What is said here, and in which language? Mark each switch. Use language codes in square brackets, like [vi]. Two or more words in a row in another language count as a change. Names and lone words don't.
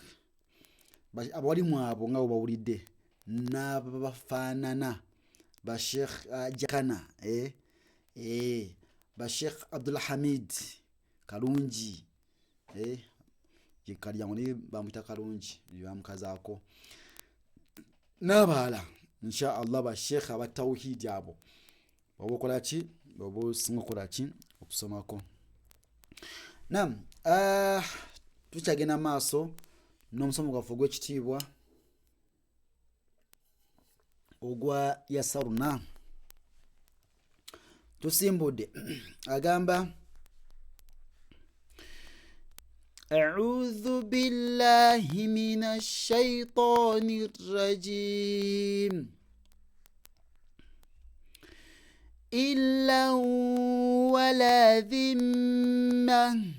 [lg] Abawalimu abo nga bawulidde n'abafaanana ba Sheikh Jakana ba Sheikh Abdul Hamid Kalungi kalyango ne bamwita Kalungi bamukazaako n'abalala [ar] إن شاء الله [lg] ba Sheikh abatawhid abo obokola ki obosinga okola ki okusomako. Naam, tukyagenda maaso n'omusomo gwaffe ogw'ekitiibwa ogwa Yasarna. [ar] Tusimbudde agamba أعوذ بالله من الشيطان الرجيم إلا ولا ذمة